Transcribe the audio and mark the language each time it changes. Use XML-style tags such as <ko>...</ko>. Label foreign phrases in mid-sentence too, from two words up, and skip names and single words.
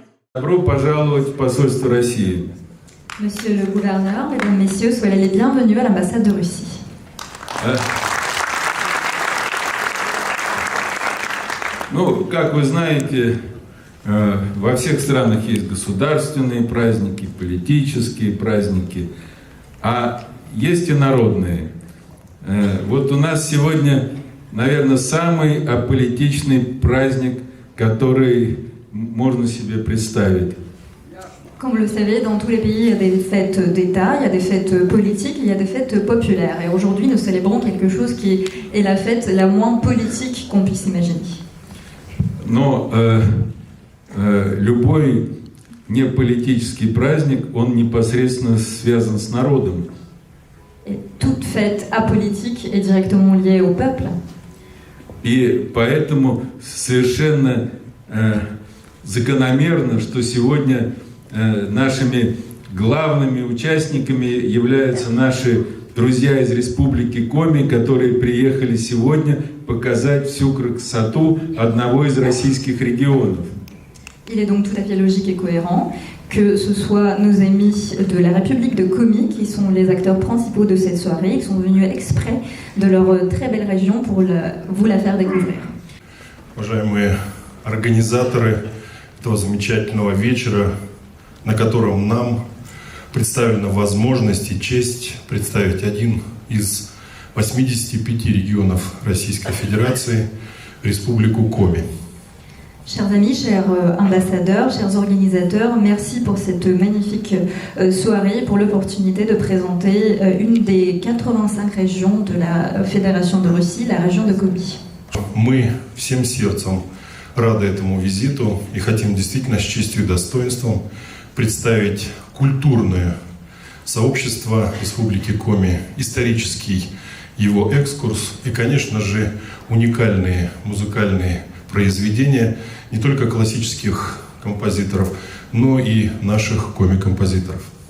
<ru>Добро пожаловать в посольство России.</ru> <fr>Monsieur le gouverneur, mesdames, messieurs, soyez les bienvenus à l'ambassade de Russie.</fr> <ru>Ну, как вы знаете, во всех странах есть государственные праздники, политические праздники, а есть и народные. Вот у нас сегодня, наверное, самый аполитичный праздник, который можно себе представить.</ru> <fr>Comme vous le savez, dans tous les pays, il y a des fêtes d'État, il y a des fêtes politiques, il y a des fêtes populaires. Et aujourd'hui, nous célébrons quelque chose qui est la fête la moins politique qu'on puisse imaginer.</fr> <ru>Но любой неполитический праздник, он непосредственно связан с народом.</ru> <fr>Et toute fête apolitique est directement liée au peuple.</fr> <ru>И поэтому совершенно закономерно, что сегодня нашими главными участниками являются наши друзья из Республики Коми, которые приехали сегодня показать всю красоту одного из российских регионов.</ru> <fr>Il est donc tout à fait logique et cohérent que ce soit nos amis de la République de Komi qui sont les acteurs principaux de cette soirée. Ils sont venus exprès de leur très belle région pour vous la faire découvrir.</fr> <ru>Уважаемые организаторы этого замечательного вечера, на котором нам представлена возможность и честь представить один из 85 регионов Российской Федерации, Республику Коми.</ru> <fr>Chers amis, chers ambassadeurs, chers organisateurs, merci pour cette magnifique soirée, pour l'opportunité de présenter une des 85 régions de la Fédération de Russie, la région de Komi.</fr> <ru>Мы всем сердцем рады этому визиту и хотим действительно с честью и достоинством представить культурное сообщество Республики Коми, исторический его экскурс и, конечно же, уникальные музыкальные произведения не только классических композиторов, но и наших коми-композиторов.</ru>